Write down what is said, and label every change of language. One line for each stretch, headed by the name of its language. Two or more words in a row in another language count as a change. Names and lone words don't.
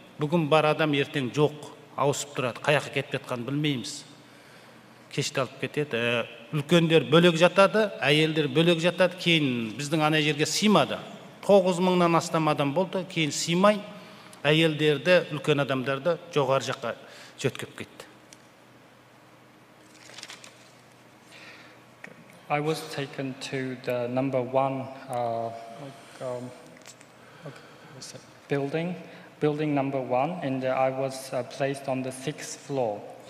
Kazakh: Бүгін бар адам, ертең жоқ. Ауысып тұрады, қаяққа кетіп жатқанын білмейміз. Кешті алып кетеді. Үлкендер бөлек жатады, әйелдер бөлек жатады. Кейін біздің ана жерге сыймады. 9,000-нан астам адам болды, кейін сыймай, әйелдерді, үлкен адамдарды жоғары жаққа жөткіп кетті.
English: I was taken to the number 1 building number 1, and I was placed on the 6th floor.